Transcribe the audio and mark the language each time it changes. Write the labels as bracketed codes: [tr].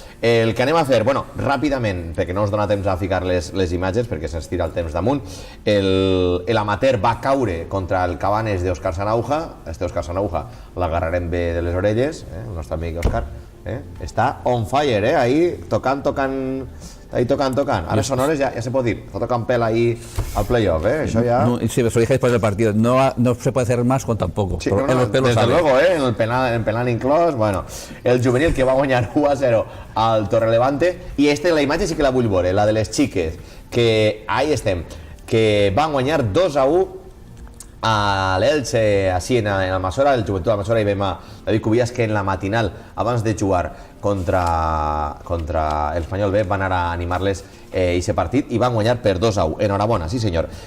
[ca] El que anem a fer, bueno, ràpidament, perquè no us dona temps a ficar les imatges perquè se'ns tira el temps damunt, l'amateur va caure contra el Cabanes d'Òscar Sanauja. Òscar Sanauja l'agarrarem bé de les orelles, el nostre amic Òscar, està on fire, ahí tocant. [es] Ahora Sonores ya se puede ir. Está tocando pela ahí al playoff, Eso ya... No, sí, eso lo dije después del partido. No se puede hacer más con tan poco. Sí, desde luego, en el penal inclòs. [ca] Bueno, el juvenil que va guanyar 1-0 al Torrelevante. I la imatge sí que la vull veure, la de les xiques, que ahí estem, que van guanyar 2-1 a l'Elche, així en Almassora, el Joventut d'Almassora, i vam a David Cubillas que en la matinal, abans de jugar contra l'Espanyol B, van anar a animar-les aquest partit i van guanyar per 2-1. Enhorabona, sí senyor.